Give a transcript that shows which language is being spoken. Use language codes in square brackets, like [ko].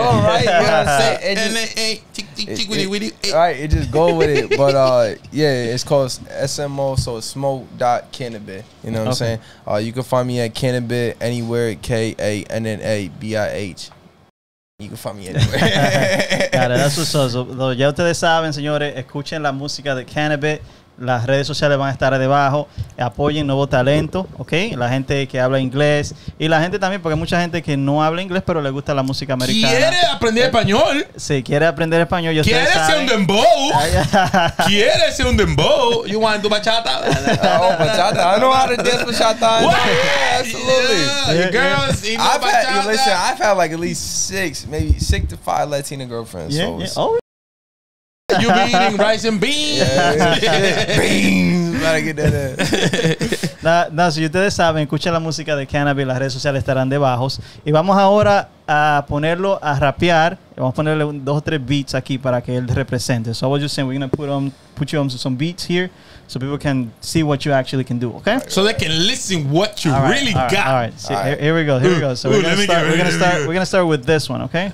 [en] I know, right? You know what I'm saying? Right, it just go with it. But yeah, it's called SMO, so it's smo.kannabih. You know what I'm saying? You can find me at Kannabih anywhere. KANNABIH. You can find me anywhere. Claro, that's what's up. [es] So, ya ustedes saben, señores, escuchen la música de Kannabih. Las redes sociales van a estar debajo. Apoyen nuevo talento, ¿ok? La gente que habla inglés y la gente también, porque hay mucha gente que no habla inglés, pero le gusta la música americana. ¿Quiere aprender español? Sí, quiere aprender español. ¿Quiere ser un dembow? ¿Quiere ser un dembow? [en] You want to do bachata? Oh, bachata. I know how to dance bachata. Yeah, absolutely. Yeah, girls, you know bachata. Listen, I've had like at least 6 to 5 Latina girlfriends. Yeah, so Oh. You be eating rice and beans. Beans. Gotta get that in. [es] Si ustedes saben, escuchen la música de Kannabih, las redes sociales estarán debajo. Y vamos ahora a ponerlo a rapear. Vamos a ponerle 2 o 3 beats aquí para que él represente. [en] So I was just saying, we're going to put you on some beats here so people can see what you actually can do, okay? So they can listen what you really got. All right. So here we go. So we're going to start with this one, okay?